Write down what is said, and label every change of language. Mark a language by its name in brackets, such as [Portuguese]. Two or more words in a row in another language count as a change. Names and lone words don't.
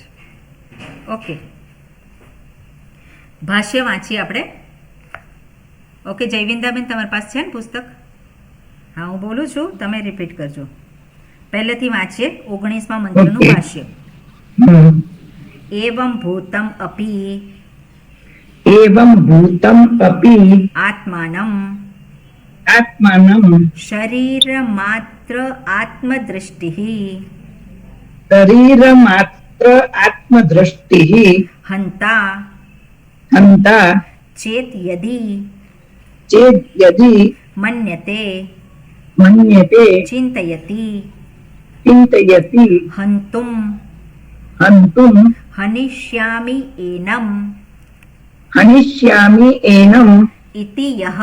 [Gujarati] ઓકે, ભાષ્ય વાંચીએ આપણે. ઓકે જયવિંદાબેન, તમારી પાસે છે ને પુસ્તક? હા, હું બોલું છું, તમે રિપીટ કરજો. પહેલેથી વાંચીએ 19મા મંત્રનું ભાષ્ય. [Sanskrit] एवं भूतम अपि एवं भूतम अपि આત્માનમ आत्मानं शरीर मात्र आत्मदृष्टि शरीरमात्र आत्मदृष्टिः હંતા हन्ता चेत यदी चेद्यदि મન્યતે मन्यते ચિંતયતિ चिन्तयति હંતુમ हन्तुं हनिष्यामि एनम हनिष्यामि एनम् इति यह